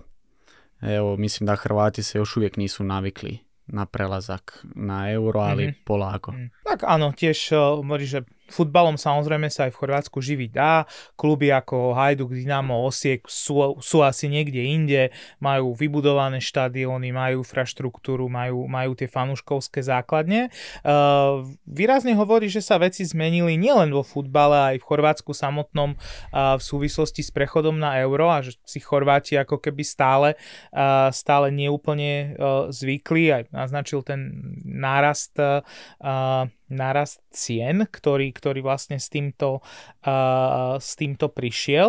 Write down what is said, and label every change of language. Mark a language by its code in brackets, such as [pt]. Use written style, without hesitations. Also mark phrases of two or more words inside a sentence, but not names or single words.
[hr] Evo, mislim da Hrvati se još uvijek nisu navikli na prelazak na euro, ali polako. [sk] Tak áno, tiež hovorí, že futbalom samozrejme sa aj v Chorvátsku živiť dá. Kluby ako Hajduk, Dinamo, Osijek sú asi niekde inde, majú vybudované štadióny, majú infraštruktúru, majú tie fanúškovské základne. Výrazne hovorí, že sa veci zmenili nielen vo futbale, aj v Chorvátsku samotnom v súvislosti s prechodom na euro a že si Chorváti ako keby stále neúplne zvykli, aj naznačil ten nárast cien, ktorý vlastne s týmto prišiel.